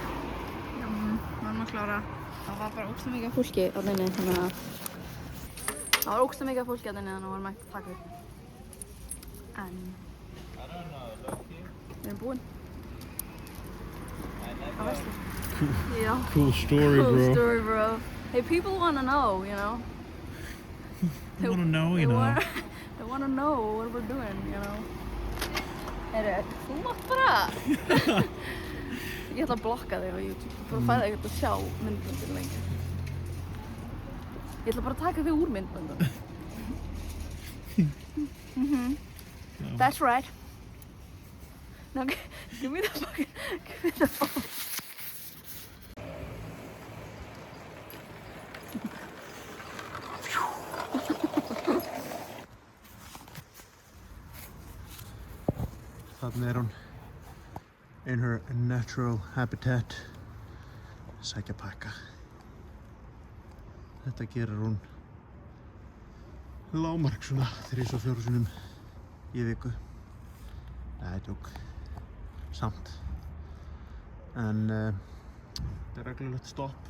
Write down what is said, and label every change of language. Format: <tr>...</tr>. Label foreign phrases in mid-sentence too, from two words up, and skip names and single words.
<is>Já, varum að klára. Það var bara ógeðslega mikið af fólki á þenni, þannig að það var ógeðslega mikið af fólki á þenni, þannig að varum ekki að taka upp. En við erum búin. Á verslu. Já.</is> <en>Cool story, bro. Cool story, bro. Hey, people wanna know, you know. They wanna know, you know. They wanna know what we're doing, you know.</en> <is>Þú mátt bara. Ég ætla að blokka þig á YouTube. Þú færði ekkert að sjá myndböndin lengur. Ég ætla bara að taka þig úr myndböndin.</is> <en>That's right. No, give me the phone.</en> <is>Þarna hún</is> <en>in her natural habitat.</en> <is>Sækja pakka. Þetta gerir hún lágmark svona 3-4 sinnum í viku. Nei, djók. Samt. En þetta reglulegt stopp.</is>